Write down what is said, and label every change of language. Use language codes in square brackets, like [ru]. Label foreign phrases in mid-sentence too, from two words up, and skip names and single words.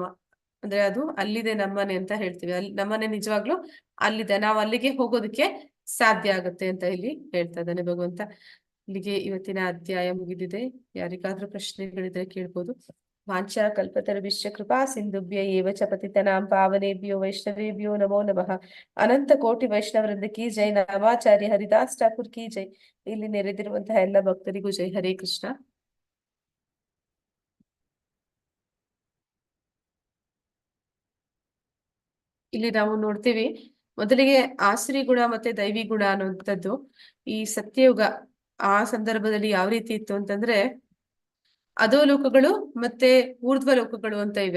[kn] ಅಂದ್ರೆ ಅದು ಅಲ್ಲಿದೆ ನಮ್ಮನೆ ಅಂತ ಹೇಳ್ತೀವಿ. ಅಲ್ಲಿ ನಮ್ಮನೆ ನಿಜವಾಗ್ಲೂ ಅಲ್ಲಿದೆ, ನಾವು ಅಲ್ಲಿಗೆ ಹೋಗೋದಕ್ಕೆ ಸಾಧ್ಯ ಆಗುತ್ತೆ ಅಂತ ಇಲ್ಲಿ ಹೇಳ್ತಾ ಇದ್ದಾನೆ ಭಗವಂತ. ಇಲ್ಲಿಗೆ ಇವತ್ತಿನ ಅಧ್ಯಾಯ ಮುಗಿದಿದೆ. ಯಾರಿಗಾದ್ರೂ ಪ್ರಶ್ನೆಗಳಿದ್ರೆ ಕೇಳ್ಬೋದು. [sa] ವಾಂಛಾ ಕಲ್ಪತರುಭ್ಯಶ್ಚ ಕೃಪಾ ಸಿಂಧುಭ್ಯ ಏವ ಚ ಪತಿತನಾಂ ಪಾವನೇಭ್ಯೋ ವೈಷ್ಣವೇಭ್ಯೋ ನಮೋ ನಮಃ. [kn] ಅನಂತ ಕೋಟಿ ವೈಷ್ಣವರಿಂದ [hi] की जय. [kn] ನಾಮಾಚಾರ್ಯ ಹರಿದಾಸ್ ಠಾಕೂರ್ [hi] की जय. [kn] ಇಲ್ಲಿ ನೆರೆದಿರುವಂತಹ ಎಲ್ಲ ಭಕ್ತರಿಗೂ ಜೈ. ಹರೇ ಕೃಷ್ಣ. ಇಲ್ಲಿ ನಾವು ನೋಡ್ತೀವಿ, ಮೊದಲಿಗೆ ಆಸುರಿ ಗುಣ ಮತ್ತೆ ದೈವಿ ಗುಣ ಅನ್ನುವಂಥದ್ದು ಈ ಸತ್ಯಯುಗ ಆ ಸಂದರ್ಭದಲ್ಲಿ ಯಾವ ರೀತಿ ಇತ್ತು ಅಂತಂದ್ರೆ, ಅಧೋಲೋಕಗಳು ಮತ್ತೆ ಊರ್ಧ್ವ ಲೋಕಗಳು ಅಂತ ಇವೆ.